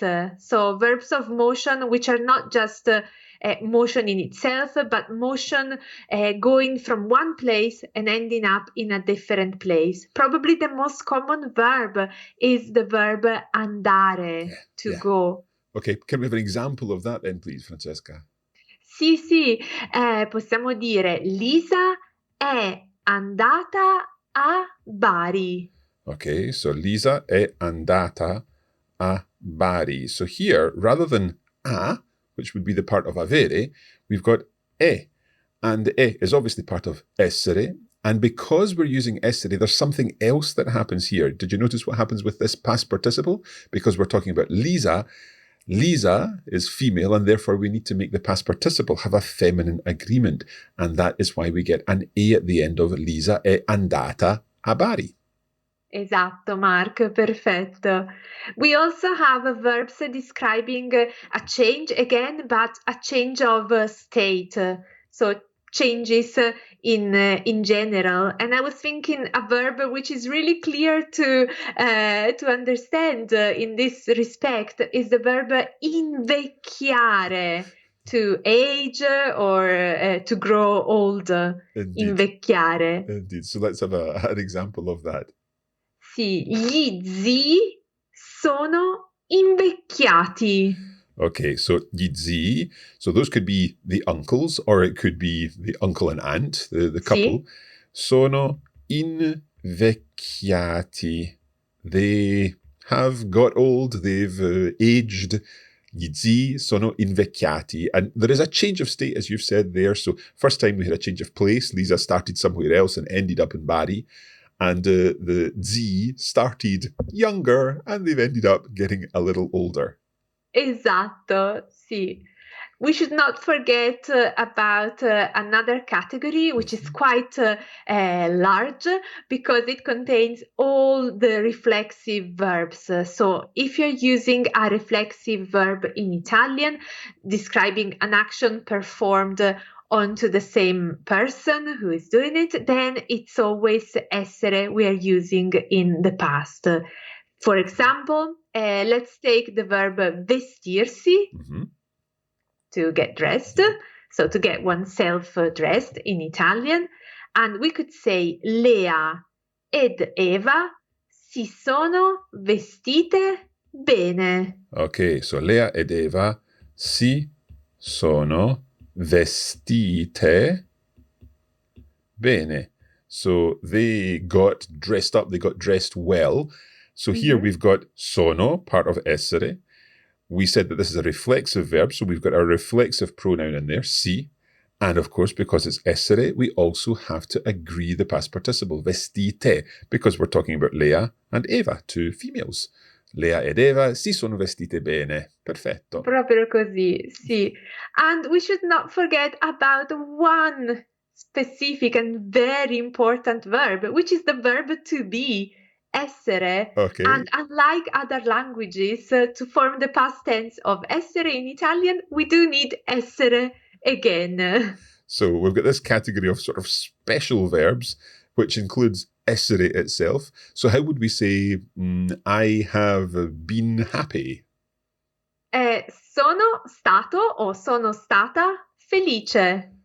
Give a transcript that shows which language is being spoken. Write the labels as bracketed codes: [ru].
[en] So verbs of motion which are not just motion in itself, but motion going from one place and ending up in a different place. Probably the most common verb is the verb andare, to go. Okay, can we have an example of that then, please, Francesca? [it] Sì, possiamo dire Lisa è andata a Bari. [en] Okay, so [it] Lisa è andata a Bari. [en] So here, rather than a, which would be the part of avere, we've got e. And e is obviously part of essere. And because we're using essere, there's something else that happens here. Did you notice what happens with this past participle? Because we're talking about Lisa. Lisa is female, and therefore we need to make the past participle have a feminine agreement. And that is why we get an e at the end of [it] Lisa è andata a Bari. Esatto, Mark, perfetto. [en] We also have verbs describing a change again, but a change of state. So changes in general. And I was thinking a verb which is really clear to understand in this respect is the verb invecchiare, to age or to grow old. Indeed. [it] Invecchiare. [en] Indeed. So let's have an example of that. [it] Sì, gli zii sono invecchiati. [en] Okay, so [it] gli zii, [en] so those could be the uncles, or it could be the uncle and aunt, the couple. [it] Sì. Sono invecchiati. [en] They have got old, they've aged. [it] Gli zii sono invecchiati. [en] And there is a change of state, as you've said there. So first time we had a change of place. Lisa started somewhere else and ended up in Bari. And the zii started younger and they've ended up getting a little older. [it] Esatto, sì. [en] We should not forget about another category, which is quite large because it contains all the reflexive verbs. So if you're using a reflexive verb in Italian, describing an action performed onto the same person who is doing it, then it's always essere we are using in the past. For example, let's take the verb vestirsi, to get dressed, so to get oneself dressed in Italian. And we could say [it] Lea ed Eva si sono vestite bene. [en] Okay, so [it] Lea ed Eva si sono vestite bene. [en] So they got dressed up, they got dressed well. So here we've got sono, part of essere. We said that this is a reflexive verb, so we've got a reflexive pronoun in there, si. And of course, because it's essere, we also have to agree the past participle, vestite, because we're talking about Lea and Eva, two females. [it] Lea ed Eva si sono vestite bene. Perfetto. Proprio così, sì. [en] And we should not forget about one specific and very important verb, which is the verb to be, essere. Okay. And unlike other languages, to form the past tense of essere in Italian, we do need essere again. So we've got this category of sort of special verbs, which includes essere itself. So how would we say, I have been happy? [it] Sono stato o sono stata felice.